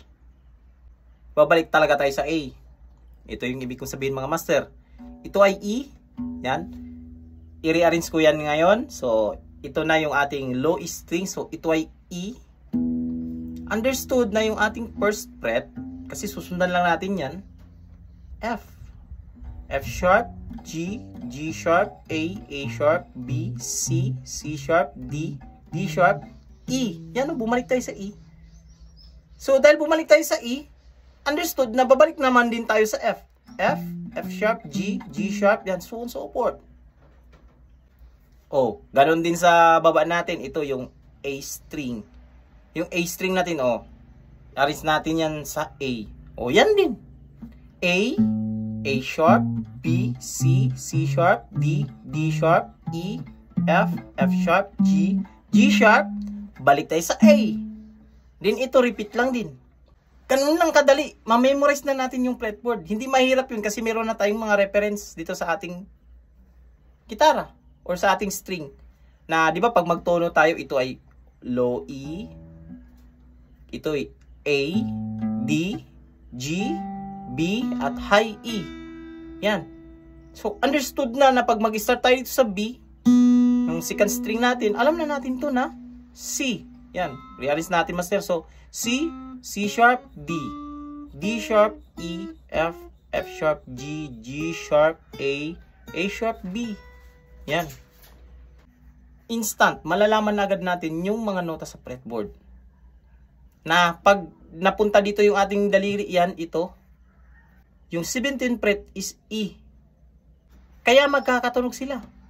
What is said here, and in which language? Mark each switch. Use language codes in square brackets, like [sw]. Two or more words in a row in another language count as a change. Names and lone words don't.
[tl] Babalik talaga tayo sa A. Ito yung ibig kong sabihin mga master. Ito ay E. Yan. I-rearrange ko yan ngayon. So ito na yung ating [en] low string. [tl] So ito ay E. Understood na yung ating [en] first fret. [tl] Kasi susundan lang natin yan. F. [en] F sharp, G, G sharp, A sharp, B, C, C sharp, D, D sharp, E. [tl] Yan, bumalik tayo sa E. So, dahil bumalik tayo sa E, understood na babalik naman din tayo sa F. [en] F, F sharp, G, G sharp, [tl] yan, [en] so on so forth. [tl] Oh, ganun din sa baba natin, ito yung [en] A string. [tl] Yung [en] A string [tl] natin, arrange natin yan sa A. Oh, yan din. [en] A sharp, B, C, C sharp, D, D sharp, E, F, F sharp, G, G sharp, [tl] balik tayo sa A. Then ito repeat lang din. Ganun lang kadali, ma-memorize na natin yung fretboard. Hindi mahirap yun kasi meron na tayong mga reference dito sa ating gitara or sa ating string. Na di ba pag magtono tayo, ito ay [en] low E, [tl] ito ay A, D, G, B, at [en] high E. [tl] Yan. So, understood na pag mag-start tayo dito sa B, yung [en] second string [tl] natin, alam na natin to na C. Yan. Realize natin, master. [en] So, C, C sharp, D. D sharp, E, F, F sharp, G, G sharp, A sharp, B. [tl] Yan. Instant, malalaman na agad natin yung mga nota sa fretboard. Na pag napunta dito yung ating daliri, yan, ito. Yung [en] 17th fret is E. [tl] Kaya magkakatunog sila.